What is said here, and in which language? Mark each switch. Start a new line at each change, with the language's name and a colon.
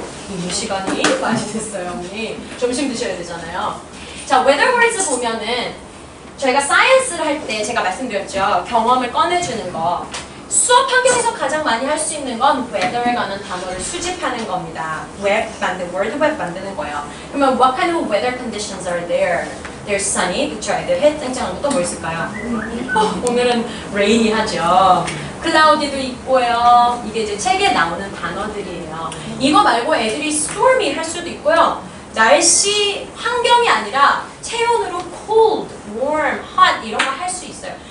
Korean: 이 시간이 많이 됐어요, 어머니. 점심 드셔야 되잖아요. 자, weatherwords 보면은 저희가 사이언스를 할 때 제가 말씀드렸죠. 경험을 꺼내주는 거. 수업 환경에서 가장 많이 할 수 있는 건 weather에 관한 단어를 수집하는 겁니다. word web 만드는 거예요.
English: 그러면 what kind of weather conditions are there? There's sunny,
Korean: 그쵸? 애들 해 쨍쨍한 거 또 뭐 있을까요? 오늘은 rainy 하죠. cloudy도 있고요. 이게 이제 책에 나오는 단어들이에요. 이거 말고 애들이 stormy 할 수도 있고요. 날씨 환경이 아니라 체온으로 cold, warm, hot 이런 거 할 수 있어요.